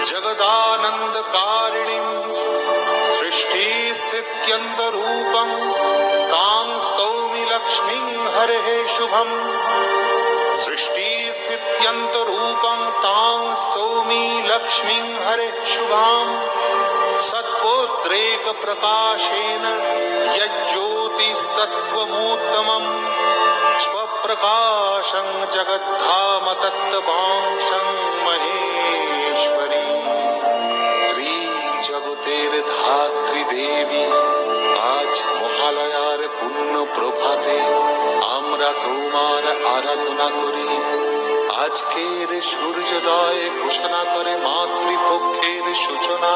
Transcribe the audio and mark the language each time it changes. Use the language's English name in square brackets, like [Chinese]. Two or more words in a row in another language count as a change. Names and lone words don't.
[Sanskrit] जगदानन्दकारिणीं सृष्टिस्थित्यन्तरूपं तां स्तौमि लक्ष्मीं हरेः शुभम् सृष्टिस्थित्यन्तरूपं तां स्तौमि लक्ष्मीं हरेः शुभाम् सत्पुत्रेकप्रकाशेन यज्ज्योतिस्तत्त्वमूत्तमम् स्वप्रकाशं जगद्धाम तत्त्वांशं महेश्वरी [Bangla] ত্রিজগতের ধাত্রী দেবী আজ মহালয়ার পুণ্য প্রভাতে আমরা তোমার আরাধনা করি। আজকের সূর্যোদয় ঘোষণা করে মাতৃপক্ষের সূচনা।